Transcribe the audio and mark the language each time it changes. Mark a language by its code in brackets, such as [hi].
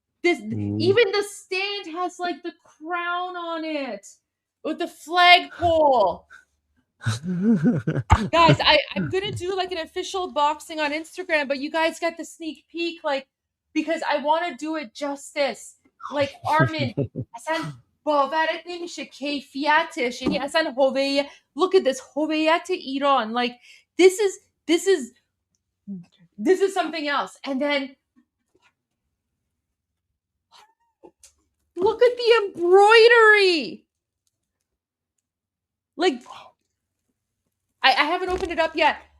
[en] Even the stand has like the crown on it with the flagpole. Guys, I'm gonna do like an official boxing on Instagram, but you guys got the sneak peek, like, because I want to do it justice. [fa] Like Armin, اصلا باورت نمیشه کیفیتش، یعنی اصلا هویت. [en] Look at this [fa] هویت ایران. [en] Like this is something else. And then look at the embroidery. Like I haven't opened it up yet.